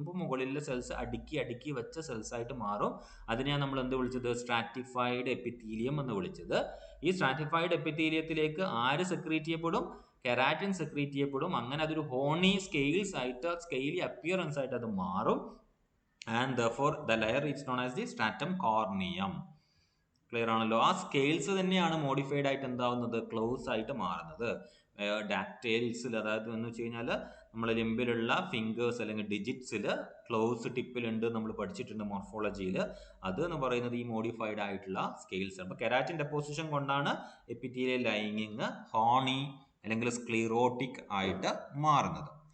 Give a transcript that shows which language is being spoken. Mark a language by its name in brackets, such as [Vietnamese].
[Malayalam] ഇപ്പോൾ മുകളിലെ സെൽസ് അടുക്കി വെച്ച സെൽസ് ആയിട്ട് മാറും. അതിനെയാണ് നമ്മൾ എന്ത് വിളിച്ചത്? സ്ട്രാറ്റിഫൈഡ് എപ്പിത്തീലിയം എന്ന് വിളിച്ചത്. ഈ സ്ട്രാറ്റിഫൈഡ് എപ്പിത്തീലിയത്തിലേക്ക് ആര് സെക്രീറ്റ് ചെയ്യപ്പെടും? കെരാറ്റിൻ സെക്രീറ്റ് ചെയ്യപ്പെടും. അങ്ങനെ അതൊരു ഹോണി സ്കെയിൽസ് ആയിട്ട്, സ്കെയിലി അപ്പിയറൻസ് ആയിട്ട് അത് മാറും. [English] And therefore the layer is known as the stratum corneum. [Malayalam] Clear ആണല്ലോ? ആ സ്കെയിൽസ് തന്നെയാണ് മോഡിഫൈഡ് ആയിട്ട് എന്താവുന്നത്? ക്ലോസ് ആയിട്ട് മാറുന്നത്. ഡാക്ടൈൽസിൽ, അതായത് എന്ന് വെച്ച് കഴിഞ്ഞാൽ നമ്മളെ ലിംബിലുള്ള ഫിംഗേഴ്സ് അല്ലെങ്കിൽ ഡിജിറ്റ്സിൽ ക്ലോസ് ടിപ്പിലുണ്ട്, നമ്മൾ പഠിച്ചിട്ടുണ്ട് മോർഫോളജിയിൽ. അത് എന്ന് പറയുന്നത് ഈ മോഡിഫൈഡ് ആയിട്ടുള്ള സ്കെയിൽസ് ആണ്. അപ്പോൾ കെരാറ്റിൻ ഡെപ്പോസിഷൻ കൊണ്ടാണ് എപ്പിത്തീലിയൽ ലൈനിങ് ഹോണി അല്ലെങ്കിൽ സ്ക്ലീറോട്ടിക് ആയിട്ട് മാറുന്നത്.